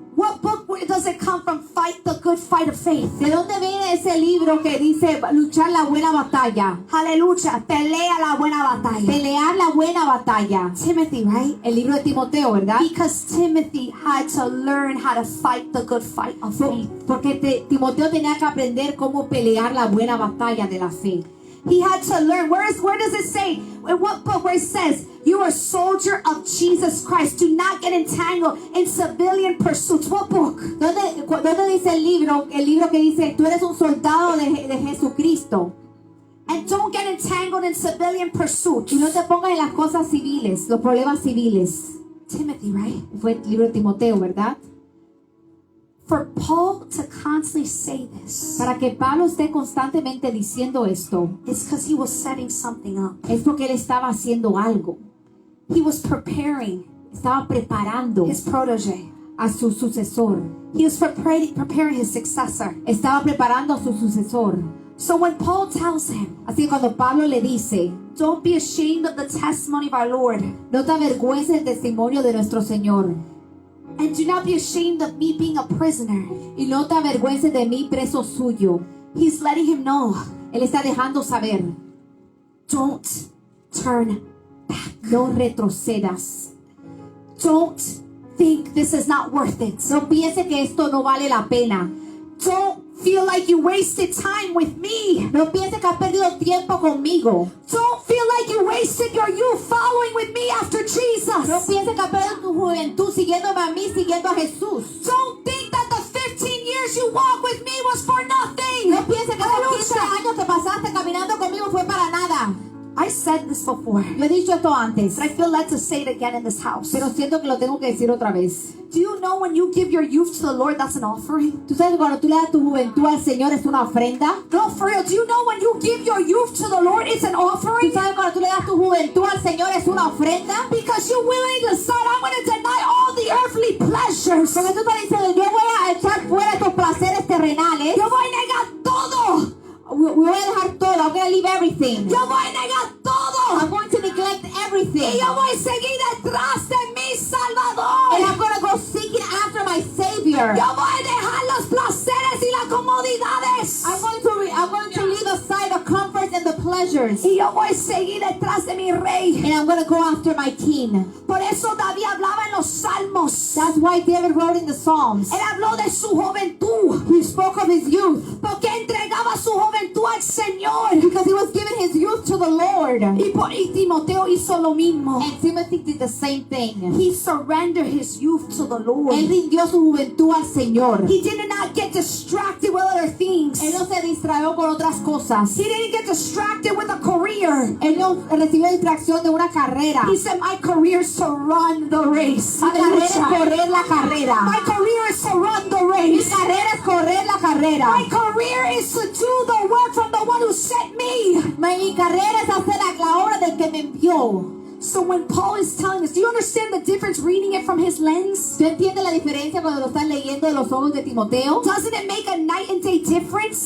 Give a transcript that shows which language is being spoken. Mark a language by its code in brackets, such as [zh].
[en] What book does it come from? Fight the good fight of faith. [es] ¿De dónde viene ese libro que dice luchar la buena batalla? Aleluya. Pelea la buena batalla. Pelear la buena batalla. [en] Timothy, right? [es] El libro de Timoteo, ¿verdad? [en] Because Timothy had to learn how to fight the good fight of faith. [es] Porque Timoteo tenía que aprender cómo pelear la buena batalla de la fe. [en] He had to learn. Where does it say? In what book? Where it says, you are a soldier of Jesus Christ. Do not get entangled in civilian pursuits. What book? [es] ¿Dónde dice el libro? El libro que dice, tú eres un soldado de Jesucristo. [en] And don't get entangled in civilian pursuits. [es] Y no te pongas en las cosas civiles, los problemas civiles. [en] Timothy, right? [es] Fue el libro de Timoteo, ¿verdad? [en] For Paul to constantly say this, [es] Para que Pablo esté constantemente diciendo esto, [en] it's because he was setting something up. [es] es porque él estaba haciendo algo. [en] He was preparing [es] Estaba preparando [en] his protege. [es] a su sucesor. [en] He was preparing his successor. [es] Estaba preparando a su sucesor. [en] So when Paul tells him, [es] Así que cuando Pablo le dice, [en] don't be ashamed of the testimony of our Lord, [es] no te avergüences del testimonio de nuestro Señor, [en] and do not be ashamed of me being a prisoner, [es] y no te avergüences de mí, preso suyo. [en] he's letting him know, [es] Él está dejando saber, [en] don't turn back. [es] no retrocedas. [en] Don't think this is not worth it. [es] No piense que esto no vale la pena. [en] Don't feel like you wasted time with me. [es] No piense que has perdido tiempo conmigo. [en] Don't feel like you wasted your youth following with me after [es] No [en] Jesus. [es] piense que has perdido tu juventud siguiéndome a mí, siguiendo a Jesús. [en] Don't think that the 15 years you walked with me was for nothing. [es] No piense que esos 15 Aleluya. años que pasaste caminando conmigo fue para nada. [en] I said this before, [es] Yo he dicho esto antes, [en] but I feel led to say it again in this house. [es] pero siento que lo tengo que decir otra vez. [en] Do you know when you give your youth to the Lord, that's an offering? [es] ¿Tú sabes que cuando tú le das tu juventud al Señor es una ofrenda? [en] No, for real. Do you know when you give your youth to the Lord, it's an [es] ¿Tú [en] offering? [es] sabes cuando tú le das tu juventud al Señor es una ofrenda? [en] Because you willingly decide, I'm going to deny all the earthly pleasures. [es] Porque tú estás diciendo, yo voy a echar fuera estos placeres terrenales. Yo voy a negar todo. Voy a dejar todo. [en] I'm going to leave everything. [es] Yo voy a negar todo. [en] I'm going to neglect everything. [es] Y yo voy a seguir detrás de mi [en] And [es] Salvador. [en] I'm going to go seeking after my Savior. [es] Yo voy a dejar los placeres y las comodidades. [en] I'm going to leave aside the comforts and the pleasures. [es] Y yo voy a seguir detrás de mi Rey. [en] And I'm going to go after my King. [es] Por eso David hablaba en los Salmos. [en] That's why David wrote in the Psalms. [es] Él habló de su juventud. [en] He spoke of his youth. [es] Porque entregaba su juventud al Señor. [en] Because he was giving his youth to the Lord. [es] Y Timoteo hizo lo mismo. [en] And Timothy did the same thing. He surrendered his youth to the Lord. [es] Él rindió su juventud al Señor. [en] He did not get distracted with other things. [es] Él no se distrajo con otras cosas. [en] He didn't get distracted with a career. [es] Él no recibió distracción de una carrera. [en] He said, my career is to run the race. [es] Mi carrera es [en] Hallelujah. [es] correr la carrera. [en] My career is to run the [es] Mi [en] race. [es] carrera es correr la carrera. [en] My career is to do the work from the one who sent me. [es] Mi carrera es hacer la obra del que me envió. [en] So when Paul is telling us, do you understand the difference reading it from his lens? [es] ¿Tú entiendes la diferencia cuando lo estás leyendo de los ojos de Timoteo? [en] Doesn't it make a night and day difference?